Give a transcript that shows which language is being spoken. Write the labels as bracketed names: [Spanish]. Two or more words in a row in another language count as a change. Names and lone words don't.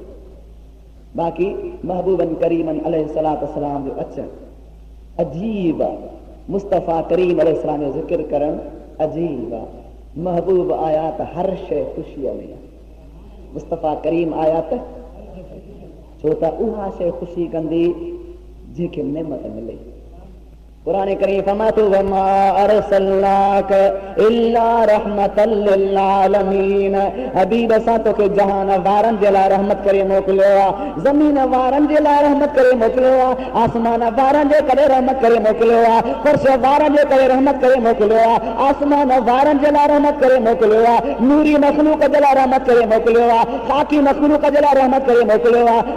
[Sindhi] अक़ीदो हुजे बाक़ी महबूबन करीमन [Arabic] عليه الصلاة والسلام [Sindhi] जो अचनि अजीब आहे। मुस्तफ़ा करीम अलैहिस्सलाम जो ज़िक्र करणु अजीब आहे। महबूब आया त हर शइ ख़ुशीअ में आहे। मुस्तफ़ा करीम आया त छो त उहा शइ ख़ुशी कंदी जंहिंखे नेमत मिले। कुरान करीम फरमातो [Arabic] وما أرسلناك إلا رحمة للعالمين. [Sindhi] हबीब असां तोखे जहान वारनि जे लाइ रहमत करे मोकिलियो आहे। ज़मीन वारनि जे लाइ रहमत करे मोकिलियो आहे। आसमान वारनि जे करे रहमत करे मोकिलियो आहे। फर्श वारनि जे करे रहमत करे मोकिलियो आहे। आसमान वारनि जे लाइ रहमत करे मोकिलियो आहे। नूरी मखलूक जे लाइ रहमत करे मोकिलियो आहे। खाकी मखलूक जे लाइ रहमत करे मोकिलियो आहे।